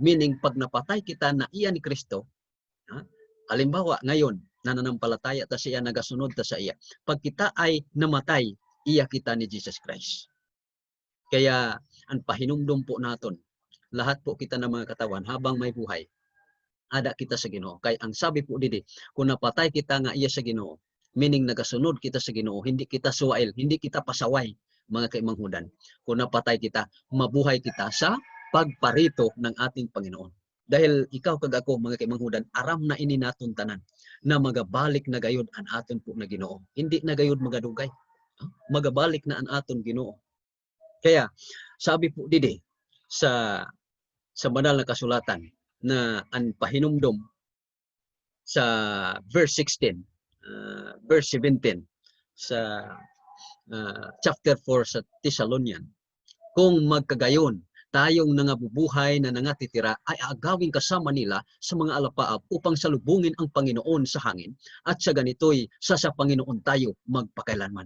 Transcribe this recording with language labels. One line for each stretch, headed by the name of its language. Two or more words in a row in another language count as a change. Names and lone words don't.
Hiligaynon: Meaning, pag napatay kita na iya ni Kristo,
Filipino: halimbawa ngayon, nananampalataya ta siya,
Hiligaynon: nagasunod ta sa iya.
Filipino: Pag kita ay namatay, iya kita ni
English: Jesus Christ.
Hiligaynon: Kaya, ang pahinumdum po naton,
Filipino: lahat po kita ng mga katawan, habang may buhay,
Hiligaynon: ada kita sa Ginoo.
Filipino: Kaya ang sabi po didi,
Hiligaynon: kung napatay kita nga iya sa Ginoo, meaning nagasunod kita sa Ginoo, hindi kita suwail, hindi kita pasaway, mga kaimanghudan. Kung napatay kita,
Filipino: mabuhay kita sa pagparito ng ating Panginoon.
Hiligaynon: Dahil ikaw kag ako, mga kaimanghudan, aram na ini naton tanan na magabalik na gayud ang aton po na Ginoo. Hindi na gayud magadugay. Magabalik na ang aton Ginoo. Kaya sabi po didi
Filipino: sa banal na kasulatan
Hiligaynon: na ang pahinumdom sa
English: verse 16, verse 17
Filipino: sa chapter 4 sa Thessalonian, kung magkagayon tayong nangabubuhay na nangatitira ay agawin kasama nila sa mga alapaap upang salubungin ang Panginoon sa hangin, at sa ganito'y sa Panginoon tayo magpakailanman.